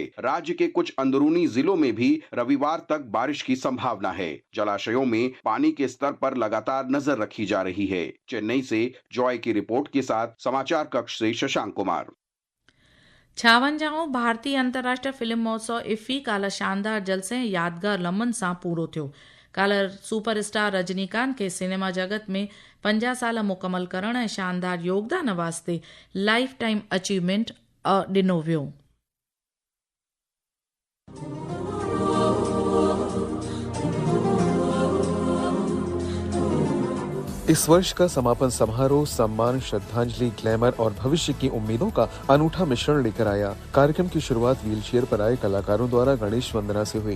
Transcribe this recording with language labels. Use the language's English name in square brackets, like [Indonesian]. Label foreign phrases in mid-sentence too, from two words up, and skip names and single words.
[Hindi] राज्य के कुछ अंदरूनी जिलों में भी रविवार तक बारिश की संभावना है। जलाशयों में पानी के स्तर पर लगातार नजर रखी जा रही है। चेन्नई से जॉय की रिपोर्ट के साथ समाचार कक्ष से शशांक कुमार। [Sindhi] 56वां भारतीय अंतर्राष्ट्रीय फिल्म महोत्सव इफ्फी काल्ह शानदार जलसे ऐं यादगार लम्हनि सां पूरो थियो। काल्ह सुपरस्टार रजनीकांत खे सिनेमा जगत में 50 साल मुकमल करण ऐं शानदार योगदान वास्ते [English] life time achievement [Sindhi] ॾिनो वियो। [Hindi] इस वर्ष का समापन समारोह सम्मान, श्रद्धांजलि, ग्लैमर और भविष्य की उम्मीदों का अनूठा मिश्रण लेकर आया। कार्यक्रम की शुरुआत व्हीलचेयर पर आए कलाकारों द्वारा गणेश वंदना से हुई।